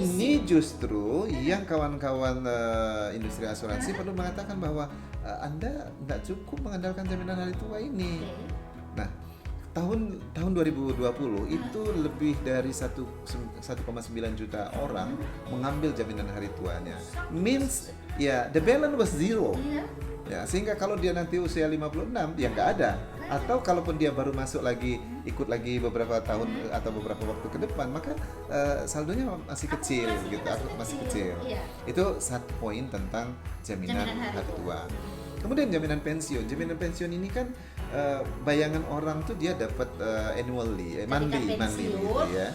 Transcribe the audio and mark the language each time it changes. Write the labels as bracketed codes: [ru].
[id] Ini justru yang kawan-kawan industri asuransi perlu mengatakan bahwa Anda nggak cukup mengandalkan jaminan hari tua ini. Nah, tahun 2020 itu lebih dari 1,9 juta orang mengambil jaminan hari tuanya. [en] Means the balance was zero. [id] Ya, sehingga kalau dia nanti usia 56 ya nggak ada. Atau kalaupun dia baru masuk lagi, ikut lagi beberapa tahun atau beberapa waktu ke depan, maka saldonya masih kecil gitu, masih kecil. Itu satu poin tentang jaminan hari tua. Kemudian jaminan pensiun ini kan bayangan orang tuh dia dapat annually, monthly gitu ya.